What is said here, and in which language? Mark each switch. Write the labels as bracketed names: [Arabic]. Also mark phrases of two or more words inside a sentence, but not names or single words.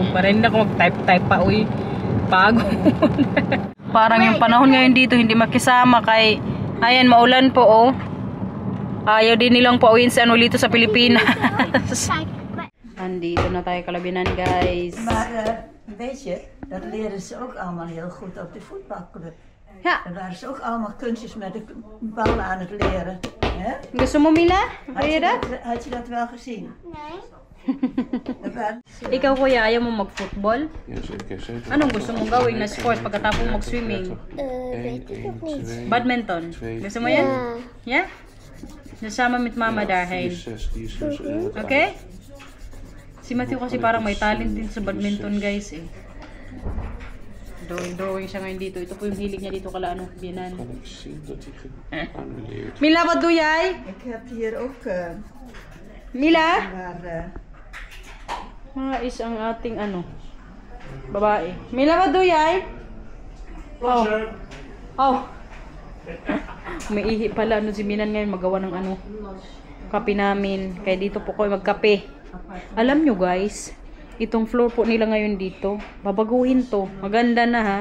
[Filipino] Para hindi ako mag-type pa, uy. Pagod. Parang yung panahon ngayon dito, hindi makisama kay, ayan, maulan po, oh. Ayaw din nilang pauwiin sa Lito sa Pilipinas. Andito na tayo Kalabinan, guys. [Dutch] Maar weet je, dat leren ze ook allemaal heel goed op de voetbalclub. Ja. Daar waren ze ook allemaal kunstjes met de bal aan het leren. Hè? [Filipino] Gusto mo, Mila? [Dutch] Wil je dat? Had je dat wel gezien? Nee. Dat waren- [Filipino] Ikaw, Kuya, ayaw mo mag-football? [Dutch] Jazeker. [Filipino] Anong gusto mong gawin na sport pagkatapos mag-swimming? [Dutch] Weet ik nog niet. [Filipino] Badminton. Gusto mo yan? [Dutch] Ja. Ja? Nasama mit mama daarheen. [Filipino] Okay? Si Matthew kasi parang may talent din sa badminton, guys eh. Drawing siya ngayon dito. Ito po yung hilig niya dito kala ano, binan. [Dutch] Mila, wat doe jij? Ik heb hier ook Mila? waar [Filipino] Is ang ating ano, babae. [Dutch] Mila, [English] what do jij? Oh. Oh. [Filipino] May ihi pala ano si Minan ngayon magawa ng ano, kape namin. Kaya dito po ko magkape. Alam nyo guys, itong floor po nila ngayon dito, babaguhin to. Maganda na ha.